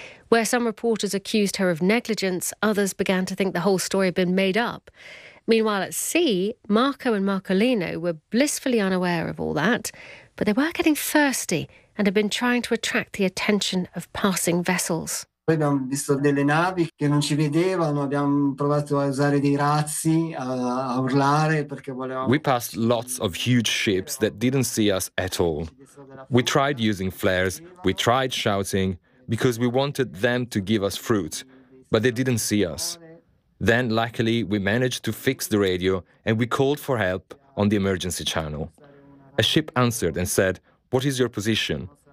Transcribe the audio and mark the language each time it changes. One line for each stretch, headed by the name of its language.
English: Where some reporters accused her of negligence, others began to think the whole story had been made up. Meanwhile at sea, Marco and Marcolino were blissfully unaware of all that, but they were getting thirsty and had been trying to attract the attention of passing vessels.
Italian: Noi abbiamo visto delle navi che non ci vedevano, abbiamo provato a usare dei razzi, a urlare perché volevamo.
English: We passed lots of huge ships that didn't see us at all. We tried using flares, we tried shouting because we wanted them to give us fruit, but they didn't see us. Then luckily we managed to fix the radio and we called for help on the emergency channel. A ship answered and said, "What is your position?"